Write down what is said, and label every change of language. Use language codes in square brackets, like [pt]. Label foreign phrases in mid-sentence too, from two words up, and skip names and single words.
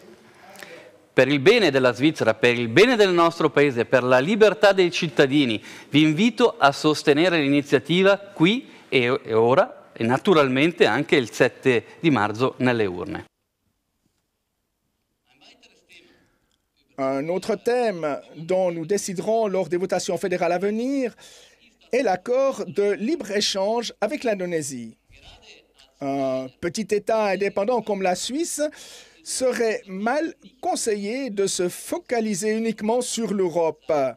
[it] Per il bene della Svizzera, per il bene del nostro Paese, per la libertà dei cittadini, vi invito a sostenere l'iniziativa qui e ora, e naturalmente anche il 7 di marzo nelle urne. [fr] Un autre thème dont nous déciderons lors des votations fédérales à venir est l'accord de libre-échange avec l'Indonésie. Un petit État indépendant comme la Suisse serait mal conseillé de se focaliser uniquement sur l'Europe.